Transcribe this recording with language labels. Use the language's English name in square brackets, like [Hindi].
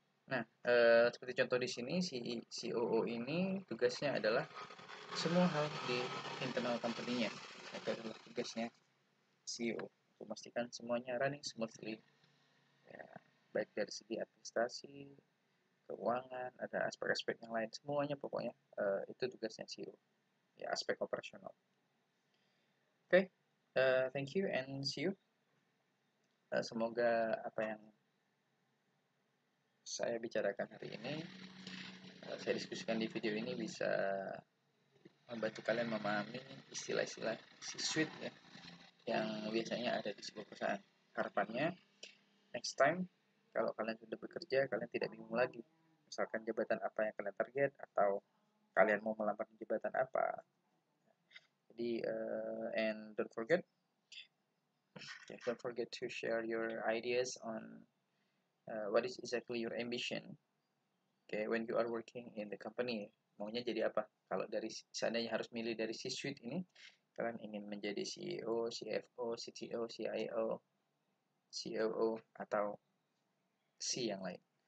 [Indonesian] Nah, seperti contoh di sini, si COO ini tugasnya adalah semua hal di internal company-nya. Itu adalah tugasnya CEO, untuk memastikan semuanya running smoothly. Ya, baik dari segi administrasi, keuangan, ada aspek-aspek yang lain, semuanya pokoknya itu tugasnya CEO. Ya, aspek operasional. [English] Oke, thank you and see you. [Indonesian] Semoga apa yang saya bicarakan hari ini, saya diskusikan di video ini bisa membantu kalian memahami istilah-istilah C-suite, ya, yang biasanya ada di sebuah perusahaan. Harapannya next time kalau kalian sudah bekerja, kalian tidak bingung lagi. Misalkan jabatan apa yang kalian target, atau kalian mau melamar jabatan apa. [English] Jadi and don't forget to share your ideas on what is exactly your ambition. Okay, when you are working in the company, maunya jadi apa? [Indonesian] Kalau dari seandainya harus milih dari C-suite ini, kalian ingin menjadi CEO, CFO, CTO, CIO, COO, atau C yang lain.